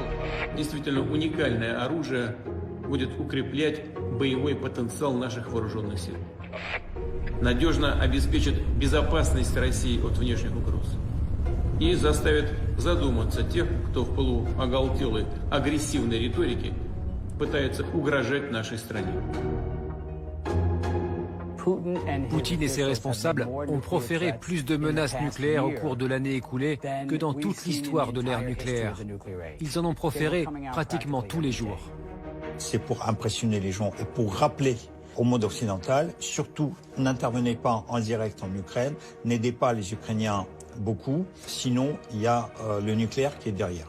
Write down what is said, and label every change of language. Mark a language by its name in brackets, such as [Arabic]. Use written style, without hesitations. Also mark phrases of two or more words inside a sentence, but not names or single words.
[Russian] Действительно уникальное оружие будет укреплять боевой потенциал наших вооруженных сил. Надежно обеспечит безопасность России от внешних угроз и заставит задуматься тех, кто в пылу оголтелой агрессивной риторики пытается угрожать нашей стране. [French] Poutine et ses responsables ont proféré plus de menaces nucléaires au cours de l'année écoulée que dans toute l'histoire de l'ère nucléaire. Ils en ont proféré pratiquement tous les jours. C'est pour impressionner les gens et pour rappeler au monde occidental, surtout n'intervenez pas en direct en Ukraine, n'aidez pas les Ukrainiens beaucoup, sinon il y a le nucléaire qui est derrière.